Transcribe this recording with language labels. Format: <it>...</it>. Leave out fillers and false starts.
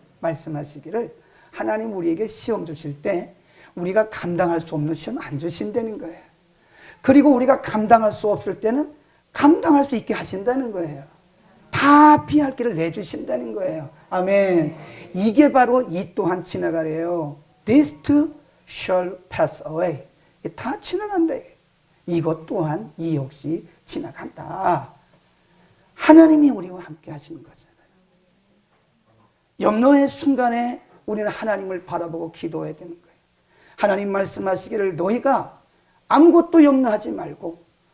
<ko>말씀하시기를 하나님 우리에게 시험 주실 때 우리가 감당할 수 없는 시험 안 주신다는 거예요. 그리고 우리가 감당할 수 없을 때는 감당할 수 있게 하신다는 거예요. 다 피할 길을 내주신다는 거예요. 아멘. 이게 바로 이 또한 지나가래요.</ko> <en>This too shall pass away.</en> <ko>다 지나간다. 이것 또한 이 역시 지나간다. 하나님이 우리와 함께 하시는 거잖아요. 염려의 순간에 우리는 하나님을 바라보고 기도해야 되는 거예요. 하나님 말씀하시기를 너희가 아무것도 염려하지 말고</ko>